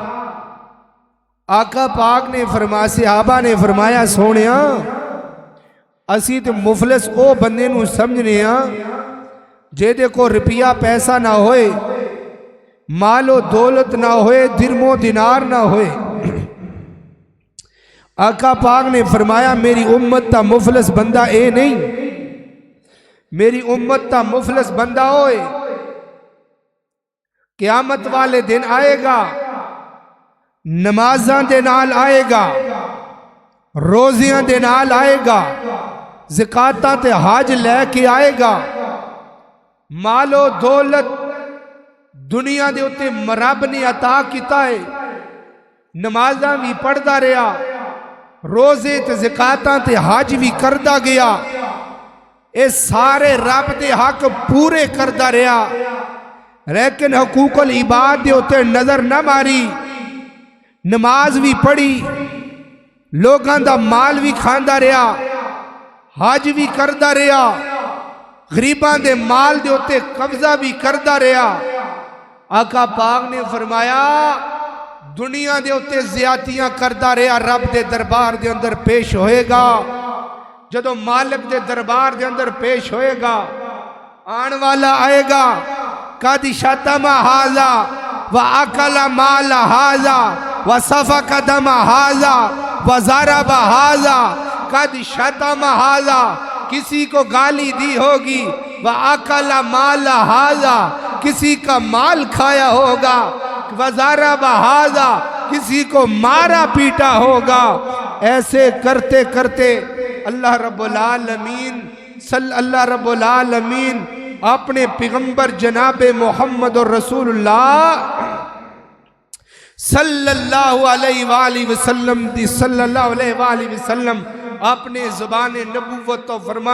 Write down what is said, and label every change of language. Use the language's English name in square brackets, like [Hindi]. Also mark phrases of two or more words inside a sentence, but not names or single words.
[Punjabi] آقا پاک نے فرمایا، صحابہ نے فرمایا سونیا اسی تے مفلس او بندے نو سمجھنے ہاں جے دے کو روپیہ پیسہ نہ ہوئے، مال و دولت نہ ہوئے، درم و دینار نہ ہوئے۔ آقا پاک نے فرمایا میری امت تا مفلس بندہ اے نہیں، میری امت تا مفلس بندہ ہوئے قیامت والے دن آئے گا، نمازاں دے نال آئے گا، روزیاں دے نال آئے گا، زکاتاں تے حج لے کے آئے گا، مال و دولت دنیا دے اتے رب نے عطا کیتا ہے، نمازاں بھی پڑھدا رہا، روزے تے زکاتاں تے حج بھی کردا گیا، اے سارے رب دے حق پورے کردا رہا، لیکن حقوق العباد دے اتے نظر نہ ماری، نماز بھی پڑھی، لوگاں دا مال بھی کھاندا رہا، حج بھی کردا رہا، غریباں دے مال دے اتے قبضہ بھی کردا رہا۔ آقا پاک نے فرمایا دنیا دے اتے زیادتیاں کردا رہا، رب دے دربار دے اندر پیش ہوئے گا، جدو مالک دے دربار دے اندر پیش ہوئے گا، آن والا آئے گا، [Arabic] قد شتم ھذا وَأَكَلَ مَالَ ھذا وَسَفَكَ دَمَ ھذا وَضَرَبَ ھذا، قد شتم ھذا [Urdu] کسی کو گالی دی ہوگی، [Arabic] وَأَكَلَ مَالَ ھذا [Urdu] کسی کا مال کھایا ہوگا، [Arabic] وَضَرَبَ ھذا [Urdu] کسی کو مارا پیٹا ہوگا۔ ایسے کرتے کرتے اللہ رب العالمین اپنے پیغمبر جناب محمد رسول اللہ [Arabic] صلی اللہ علیہ وآلہ وسلم [Urdu] اپنے زبان نبوت تو فرما